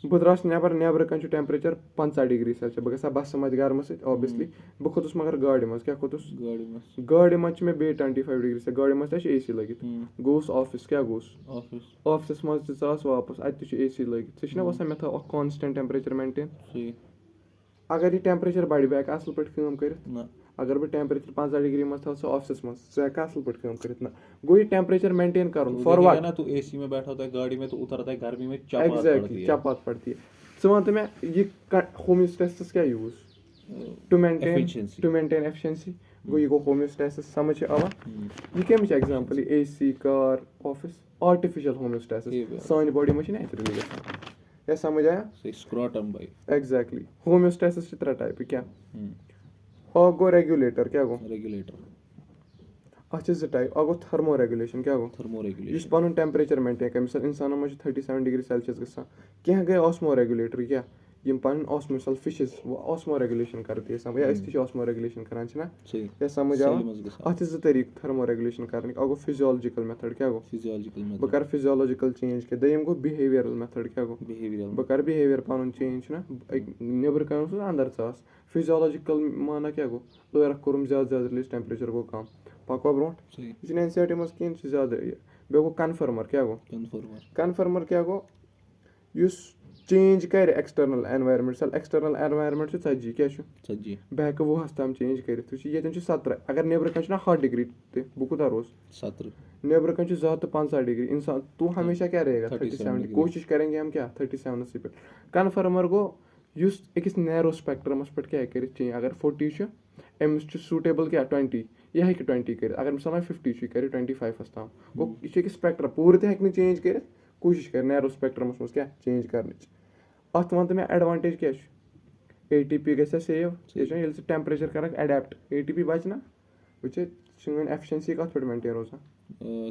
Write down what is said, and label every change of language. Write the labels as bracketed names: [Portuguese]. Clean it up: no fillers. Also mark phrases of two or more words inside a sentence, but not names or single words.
[Kashmiri] بہٕ درٛاس نیبرٕ کَنۍ چھُ ٹیمپریچر 15 [English] degree Celsius [Kashmiri] بہٕ گژھٕ ہا بسہٕ مَتہِ گرمہٕ سۭتۍ اوبویسلی بہٕ کھوٚتُس مگر گاڑِ منٛز کیاہ کھوٚتُس گاڑِ منٛز چھِ مےٚ بیٚیہِ 25 [English] degree Celsius [Kashmiri] گاڑِ منٛز تہِ چھِ اے سی لٲگِتھ گوٚوُس آفِس کیاہ گوٚوُس آفِسَس منٛز تہِ ژاس واپَس اَتہِ تہِ چھُ اے سی لٲگِتھ ژےٚ چھُنہ باسان مےٚ تھاو اکھ [English] constant temperature maintain [Kashmiri] اگر یہِ ٹیمپریچر بَڑِ بہٕ ہٮ۪کہٕ اَصٕل پٲٹھۍ کٲم کٔرِتھ اگر بہٕ ٹیمپریچر 15 ڈگری منٛز تھاو سُہ آفسَس منٛز ژٕ ہٮ۪کہٕ اَصٕل پٲٹھۍ کٲم کٔرِتھ نہ گوٚو یہِ ٹیمپریچر مینٹین کَرُن [English] for what [Kashmiri] ایگزیکٹلی چپات پڑتی ژٕ وَن تہٕ مےٚ یہِ ہومیوسٹیسس کیاہ [English] use to maintain efficiency [Kashmiri] گوٚو یہِ گوٚو ہومیوسٹیسس سمجھ چھِ اَوان یہِ کَمِچ ایگزامپل یہِ [English] AC car office artificial homeostasis [Kashmiri] سانہِ باڈی منٛز چھِ نیچرلی گژھان یا سمجھ آیا ایگزیکٹلی ہومیوسٹیسس چھِ 3 ٹایپہٕ کیاہ اکھ گوٚو ریگولیٹر کیاہ گوٚو اَتھ چھِ 2 ٹایپ اکھ گوٚو [English] thermo regulation [Kashmiri] کیاہ گوٚو یُس پَنُن ٹیمپریچر مینٹین کرِ مِثال اِنسانن منٛز چھُ 37 [English] degree Celsius [Kashmiri] گژھان کیٚنٛہہ گٔے [English] osmo regulator [Kashmiri] کیاہ یِم پَنٕنۍ آسمو مِثال فِشِز [English] osmo regulation [Urdu] کرتی ہے [Kashmiri] سمجھ یا أسۍ تہِ چھِ [English] osmo regulation [Kashmiri] کران چھِنہ یا سمجھ آو اَتھ چھِ 2 طریٖقہٕ تھٔرمو ریگولیشن کرنٕکۍ اکھ گوٚو [English] physiological method [Kashmiri] کیاہ گوٚو بہٕ کرٕ [English] physiological change [Kashmiri] کیٚنٛہہ دوٚیِم گوٚو [English] behavioural method [Kashmiri] کیاہ گوٚو بہٕ کرٕ بِہیویر پَنُن چینج چھُنہ نیبرٕ کَنۍ اوسُس اَندر ژاس فِزیولجِکل مانا کیاہ گوٚو ٲرَکھ کوٚرُم زیادٕ رِلیٖز ٹیمپریچر گوٚو کَم پَکوا برونٛٹھ یہِ چھُنہٕ این سی آر ٹی منٛز کِہینۍ یہِ چھُ زیادٕ یہِ بیٚیہِ گوٚو کنفٔرمر کیاہ گوٚو کنفٔرمر کیاہ گوٚو یُس چینج کرِ [English] external environment [Kashmiri] مِثال [English] external environment [Kashmiri] چھُ 40 کیاہ چھُ بہٕ ہٮ۪کہٕ 20 تام چینج کٔرِتھ وٕچھ ییٚتٮ۪ن چھُ 17 اگر نیبرٕ کَنۍ چھُنہ 100 ڈگری تہِ بہٕ کوٗتاہ روزٕ نیبرٕ کَنۍ چھُ 100 تہٕ 15 ڈگری اِنسان [Urdu] تو ہمیشہ [Kashmiri] کیاہ [Urdu] رہے گا 37 کوٗشِش کریں گے ہم [Kashmiri] کیاہ 37 سٕے پٮ۪ٹھ کنفٔرمر گوٚو یُس أکِس [English] narrow spectrum [Kashmiri] پٮ۪ٹھ کیاہ ہیٚکہِ کٔرِتھ چینج اگر 40 چھُ أمِس چھُ سوٗٹیبٕل کیاہ 20 یہِ ہیٚکہِ 20 کٔرِتھ اگر مِثال وۄنۍ 50 چھُ یہِ کَرِ 25 تام گوٚو یہِ چھُ أکِس سپیکٹرم پوٗرٕ تہِ ہیٚکہِ نہٕ چینج کٔرِتھ کوٗشِش کرِ [English] narrow spectrum [Kashmiri] منٛز کیاہ چینج کرنٕچ اَتھ وَن تہٕ مےٚ ایڈوانٹیج کیاہ چھُ اے ٹی پی گژھِ سیو ییٚلہِ ژٕ ٹیمپریچر کرکھ ایڈیپٹ اے ٹی پی بچہِ نہ وٕچھ سٲنۍ ایفشنسی کَتھ پٮ۪ٹھ مینٹین روزان